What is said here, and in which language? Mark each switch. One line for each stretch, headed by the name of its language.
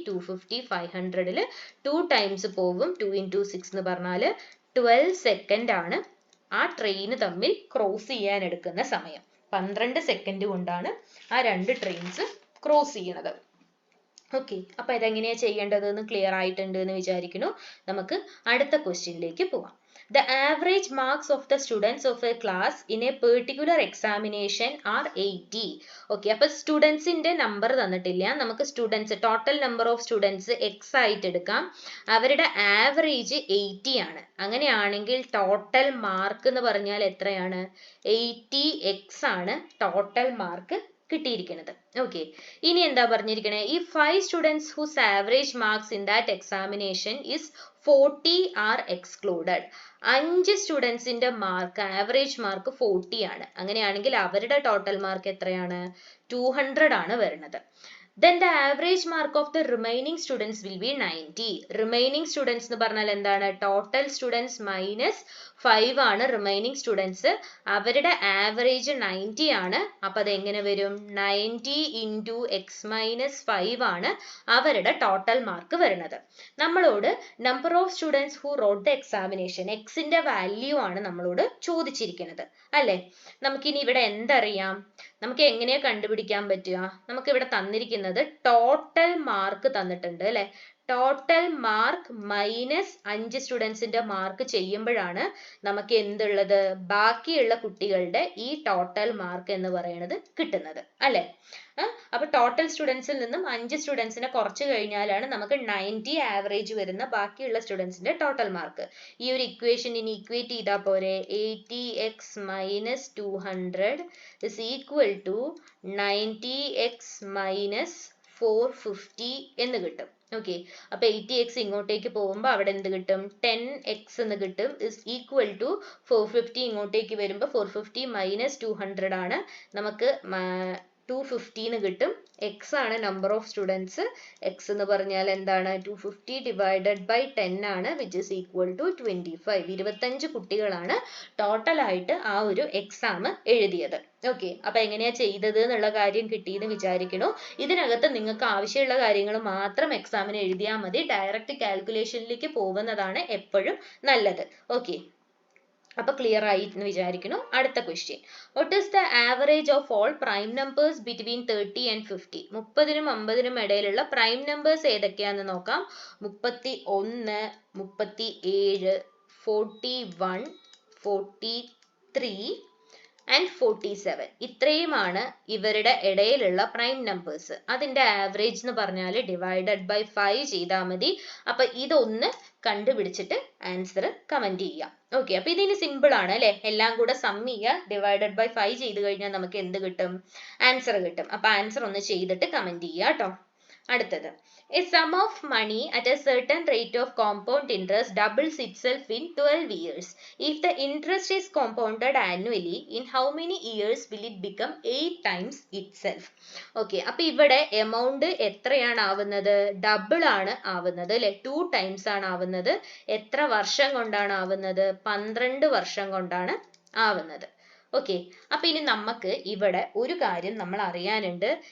Malayalam: 250 500ൽ 2 times പോകും. 2 × 6 എന്ന് പറഞ്ഞാൽ 12 സെക്കൻഡ് ആണ് ആ ട്രെയിൻ തമ്മിൽ ക്രോസ് ചെയ്യാൻ എടുക്കുന്ന സമയം. 12 സെക്കൻഡ് കൊണ്ടാണ് ആ രണ്ട് ട്രെയിൻസ് ക്രോസ് ചെയ്യുന്നത്. ഓക്കെ, അപ്പൊ ഇതെങ്ങനെയാ ചെയ്യേണ്ടതെന്ന് ക്ലിയർ ആയിട്ടുണ്ട് എന്ന് വിചാരിക്കുന്നു. നമുക്ക് അടുത്ത ക്വസ്റ്റ്യനിലേക്ക് പോവാം.
English: The average marks of the students of a class in a particular examination are 80.
Malayalam: Okay, അപ്പോൾ സ്റ്റുഡൻസിന്റെ നമ്പർ തന്നിട്ടില്ല. നമുക്ക് students total number of students X ആയിട്ട് എടുക്കാം. അവരുടെ ആവറേജ് 80 ആണ്. അങ്ങനെയാണെങ്കിൽ ടോട്ടൽ മാർക്ക് എന്ന് പറഞ്ഞാൽ എത്രയാണ്? 80x ആണ് ടോട്ടൽ മാർക്ക് കിട്ടിയിരിക്കുന്നത്. ഓക്കെ, ഇനി എന്താ പറഞ്ഞിരിക്കണേ? ഈ
English: 5 students whose average marks in that examination is 40 are excluded.
Malayalam: 5 സ്റ്റുഡൻസിന്റെ mark average mark 40 ആണ്. അങ്ങനെയാണെങ്കിൽ അവരുടെ ടോട്ടൽ മാർക്ക് എത്രയാണ്? 200 ആണ് വരുന്നത്.
English: Then the average mark of the remaining students will be 90. Remaining students
Malayalam: എന്ന് പറഞ്ഞാൽ എന്താണ്?
English: Total students minus 5 ആണ് remaining students.
Malayalam: അവരുടെ average 90 ആണ്. അപ്പോൾ അത് എങ്ങനെ വരും? 90 × x minus 5 ആണ് അവരുടെ ടോട്ടൽ മാർക്ക് വരുന്നത്. നമ്മളോട്
English: number of students who wrote the examination,
Malayalam: xന്റെ value ആണ് നമ്മളോട് ചോദിച്ചിരിക്കുന്നത് അല്ലേ? നമുക്കിനി ഇവിടെ എന്തറിയാം? നമുക്ക് എങ്ങനെയാ കണ്ടുപിടിക്കാൻ പറ്റുക? നമുക്ക് ഇവിടെ തന്നിരിക്കുന്നത് ടോട്ടൽ മാർക്ക് തന്നിട്ടുണ്ട് അല്ലെ. ടോട്ടൽ മാർക്ക് മൈനസ് 5 സ്റ്റുഡൻസിന്റെ മാർക്ക് ചെയ്യുമ്പോഴാണ് നമുക്ക് എന്തുള്ളത്? ബാക്കിയുള്ള കുട്ടികളുടെ ഈ ടോട്ടൽ മാർക്ക് എന്ന് പറയുന്നത് കിട്ടുന്നത് അല്ലെ. അപ്പൊ ടോട്ടൽ സ്റ്റുഡൻസിൽ നിന്നും 5 സ്റ്റുഡൻസിനെ കുറച്ച് കഴിഞ്ഞാലാണ് നമുക്ക് 90 ആവറേജ് വരുന്ന ബാക്കിയുള്ള സ്റ്റുഡൻസിന്റെ ടോട്ടൽ മാർക്ക്. ഈ ഒരു ഇക്വേഷൻ ഇനി ഇക്വേറ്റ് ചെയ്താൽ പോരെ?
English: 80x minus 200 is equal to 90x minus 450
Malayalam: എന്ന് കിട്ടും. ഓക്കെ, അപ്പൊ 80x ഇങ്ങോട്ടേക്ക് പോകുമ്പോൾ അവിടെ എന്ത് കിട്ടും? 10x എന്ന് കിട്ടും.
English: is equal to 450
Malayalam: ഇങ്ങോട്ടേക്ക് വരുമ്പോൾ
English: 450 minus 200 ആണ്.
Malayalam: നമുക്ക് 250 എന്ന് കിട്ടും. x ആണ് നമ്പർ ഓഫ് സ്റ്റുഡൻസ്. x എന്ന് പറഞ്ഞാൽ എന്താണ്? 250 divided by 10 ആണ്,
English: which is equal to 25.
Malayalam: 25 കുട്ടികളാണ് ടോട്ടൽ ആയിട്ട് ആ ഒരു എക്സാം എഴുതിയത്. ഓക്കെ, അപ്പൊ എങ്ങനെയാ ചെയ്തത് എന്നുള്ള കാര്യം കിട്ടിയെന്ന് വിചാരിക്കണു. ഇതിനകത്ത് നിങ്ങൾക്ക് ആവശ്യമുള്ള കാര്യങ്ങൾ മാത്രം എക്സാമിന് എഴുതിയാൽ മതി. ഡയറക്റ്റ് കാൽക്കുലേഷനിലേക്ക് പോകുന്നതാണ് എപ്പോഴും നല്ലത്. ഓക്കെ, അപ്പൊ ക്ലിയർ ആയി എന്ന് വിചാരിക്കുന്നു. അടുത്ത question.
English: What is the average of all prime numbers between 30 and 50?
Malayalam: 30നും 50നും ഇടയിലുള്ള പ്രൈം നമ്പേഴ്സ് ഏതൊക്കെയാണെന്ന് നോക്കാം.
English: 31, 37, 41, 43 and 47.
Malayalam: ഇത്രയുമാണ് ഇവരുടെ ഇടയിലുള്ള പ്രൈം നമ്പേഴ്സ്. അതിന്റെ ആവറേജ് എന്ന് പറഞ്ഞാൽ ഡിവൈഡഡ് ബൈ 5 ചെയ്താൽ മതി. അപ്പൊ ഇതൊന്ന് കണ്ടുപിടിച്ചിട്ട് ആൻസർ കമന്റ് ചെയ്യാം. ഓക്കെ, അപ്പൊ ഇതിന് സിമ്പിൾ ആണ് അല്ലെ. എല്ലാം കൂടെ സം ചെയ്യുക, ഡിവൈഡഡ് ബൈ 5 ചെയ്ത് കഴിഞ്ഞാൽ നമുക്ക് എന്ത് കിട്ടും? ആൻസർ കിട്ടും. അപ്പൊ ആൻസർ ഒന്ന് ചെയ്തിട്ട് കമന്റ് ചെയ്യുക കേട്ടോ.
English: അടുത്തത്, a sum of money at a certain rate of compound interest doubles itself in 12 years. If the interest is compounded annually, in how many years will it become 8 times itself?
Malayalam: Okay, അപ്പൊ ഇവിടെ amount എത്രയാണ് ആവുന്നത്? Double ആണ് ആവുന്നത് അല്ലെ. 2 times ആണ് ആവുന്നത്. എത്ര വർഷം കൊണ്ടാണ് ആവുന്നത്? 12 വർഷം കൊണ്ടാണ് ആവുന്നത്. ഓക്കെ, അപ്പൊ ഇനി നമുക്ക് ഇവിടെ ഒരു കാര്യം നമ്മൾ അറിയാനുണ്ട്.